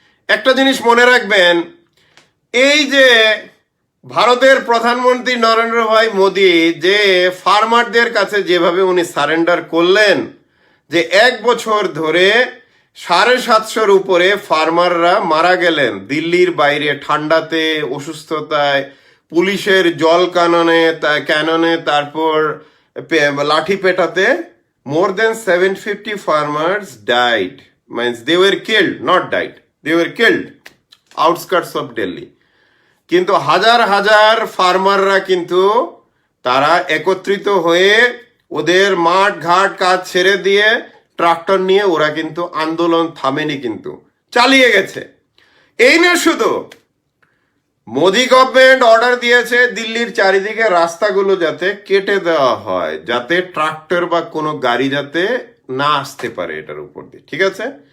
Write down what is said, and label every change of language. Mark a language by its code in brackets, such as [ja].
[bn] একটা জিনিস মনে রাখবেন, এই যে ভারতের প্রধানমন্ত্রী নরেন্দ্র ভাই মোদী যে ফার্মারদের কাছে যেভাবে উনি সারেন্ডার করলেন, যে 1 বছর ধরে 750-র উপরে ফার্মাররা মারা গেলেন দিল্লির বাইরে, ঠান্ডাতে, অসুস্থতায়, পুলিশের জল ক্যাননে, তারপর লাঠি পেটাতে। [en] more than 750 farmers died, means they were killed, not died, they were killed outskirts of Delhi. [bn] কিন্তু হাজার হাজার ফার্মাররা কিন্তু তারা একত্রিত হয়ে ওদের মাঠ ঘাট কাজ ছেড়ে দিয়ে ট্রাক্টর নিয়ে ওরা কিন্তু আন্দোলন থামেনি, কিন্তু চালিয়ে গেছে। এই না শুধু, মোদি গভর্নমেন্ট অর্ডার দিয়েছে দিল্লির চারিদিকে রাস্তাগুলো যাতে কেটে দেওয়া হয়, যাতে ট্রাক্টর বা কোনো গাড়ি যাতে না আসতে পারে এটার উপর দিয়ে, ঠিক আছে?